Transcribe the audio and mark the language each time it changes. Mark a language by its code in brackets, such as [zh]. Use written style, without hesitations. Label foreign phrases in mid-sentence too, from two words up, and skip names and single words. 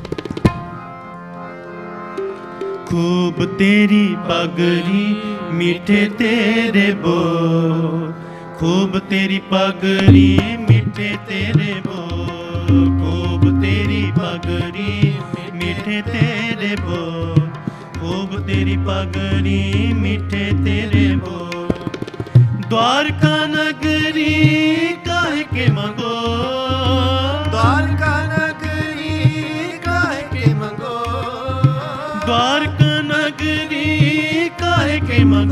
[pa] ਖੂਬ ਤੇਰੀ ਪਗੜੀ, ਮਿੱਠੇ ਤੇਰੇ ਬੋਲ, ਖੂਬ ਤੇਰੀ ਪਗੜੀ, ਮਿੱਠੇ ਤੇਰੇ ਬੋਲ, ਖੂਬ ਤੇਰੀ ਪਗੜੀ, ਮਿੱਠੇ ਤੇਰੇ ਬੋਲ, ਖੂਬ ਤੇਰੀ ਪਗੜੀ, ਮਿੱਠੇ ਤੇਰੇ ਬੋਲ। [hi] द्वारका नगरी काहे के मंगो, द्वारका नगरी काहे के मंगो, द्वारका नगरी काहे के मंगो।